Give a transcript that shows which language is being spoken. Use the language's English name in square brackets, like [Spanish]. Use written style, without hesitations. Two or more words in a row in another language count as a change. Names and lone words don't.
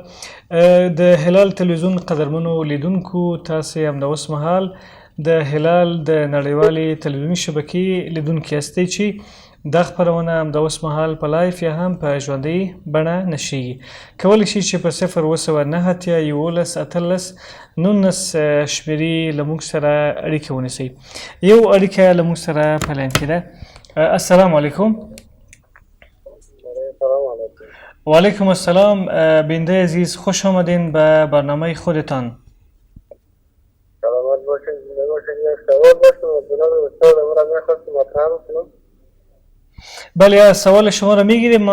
[Pashto] د هلال تلویزیون قدرمنو لیدونکو، تاسې همداوس مهال د هلال د نړیوالې تلویزیوني شبکې لیدونکي یاستئ چې دا خپرونه همداوس مهال په لایف یا هم په ژوندۍ بڼه نشریږي. کولی شئ چې په 02911 شمېرې له موږ سره اړیکه ونیسئ. یو اړیکه له موږ سره په لاین کې ده. [Arabic] السلام علیکم. و علیکم السلام. [Persian] بیننده عزیز، خوش آمدین به برنامه خودتان. سلامت باشین، زنده باشین. یک سوال داشتم از جناب استاد، امروز میخواستم مطرح کنم. بله، سوال شما را میگیریم.